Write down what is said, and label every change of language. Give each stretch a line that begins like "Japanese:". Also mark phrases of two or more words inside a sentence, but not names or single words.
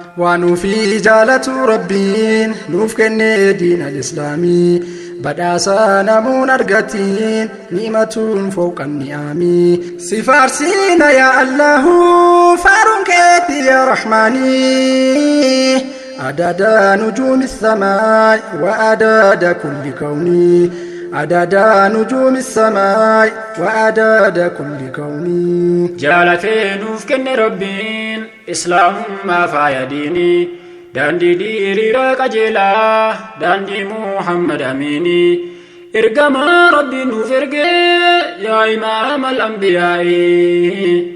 Oromo: Waa nuufi jaalatu Rabbiin nuuf kenne diina Islaamii. Badhaasa namuun argatiin, ni'matuun fawqan ni'aamii. Si faarsina yaa Allahu, faaruun keetti yaa Rahmaanii.
Arabic: عدد نجوم السماء وعدد كل كون. عدد نجوم السماء وعدد كل كون.
Oromo: Jaalatee nuuf kenne Rabbiin, Islaamummaa faaya diinii. Daandii diriiraa qajeelaa, daandii Muhammad Amiinii. Ergamaa Rabbiin nuuf ergee, yaa
Arabic: إمام الأنبياء.